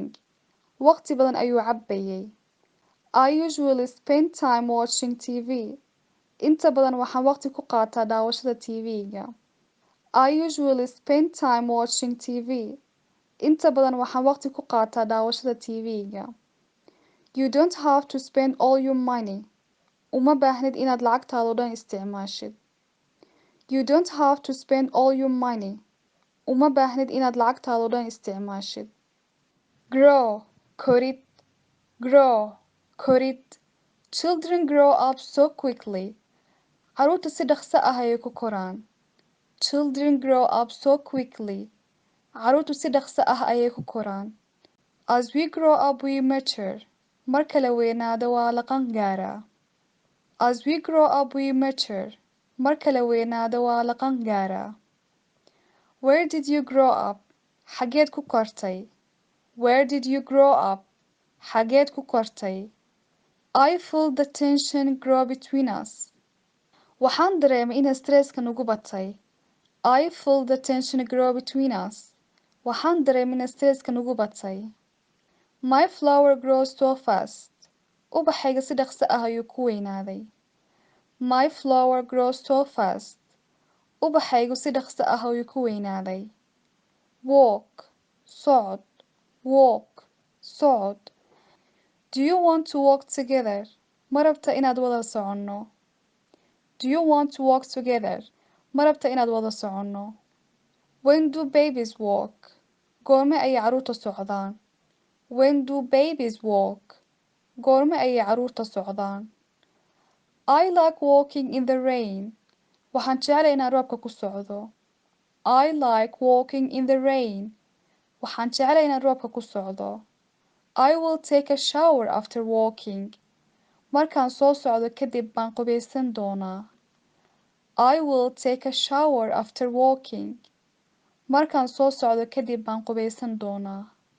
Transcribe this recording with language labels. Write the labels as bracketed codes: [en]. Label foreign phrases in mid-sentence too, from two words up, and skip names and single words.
[so] Waqti badan ayuu cabbayay. [en] I usually spend time watching TV. [so] Inta badan waxaan waqti ku qaataa daawashada TV-ga. [en] I usually spend time watching TV. [so] Inta badan waxaan waqti ku qaataa daawashada TV-ga. [en] You don't have to spend all your money. [so] Uma baahnid inaad lacagtaada oo dhan isticmaashid. [en] You don't have to spend all your money. [so] Uma baahnid inaad lacagtaada oo dhan isticmaashid. [en] Grow, korid. Grow, korid. Children grow up so quickly. [so] Carruurta si dhaqso ah ayay ku koraan. [en] Children grow up so quickly. [so] Carruurtu si dhaqso ah ayay ku koraan. [en] As we grow up we mature. [so] Marka la weynaado waa la qangaaraa. [en] As we grow up we mature. [so] Marka la weynaado waa la qangaaraa. [en] Where did you grow up? [so] Xageed ku kortay? [en] Where did you grow up? [so] Xageed ku kortay? [en] I feel the tension grow between us. [so] Waxaan dareemay in stresska nagu batay. [en] I feel the tension grow between us. [so] Waxaan dareemay in stresska nagu batay. [en] My flower grows so fast. [so] Ubaxayga si dhaqso ah ayuu ku weynaaday. [en] My flower grows so fast. [so] Ubaxaygu si dhaqso ah ayuu ku weynaaday. [en] Walk, socod. Walk, socod. Do you want to walk together? [so] Ma rabta inaad wada soconno? [en] Do you want to walk together? [so] Ma rabta inaad wada soconno? [en] When do babies walk? [so] Goorma ayay carruurta socdaan? [en] When do babies walk? [so] Goorma ayay carruurta socdaan? [en] I like walking in the rain. [so] Waxaan jeclay inaan roobka ku socdo. [en] I like walking in the rain. [so] Waxaan jeclay inaan roobka ku socdo. [en] I will take a shower after walking. [so] Markaan soo socdo kadib baan qubaysan doonaa. [en] I will take a shower after walking. [so] Markaan soo socdo kadib baan qubaysan doonaa.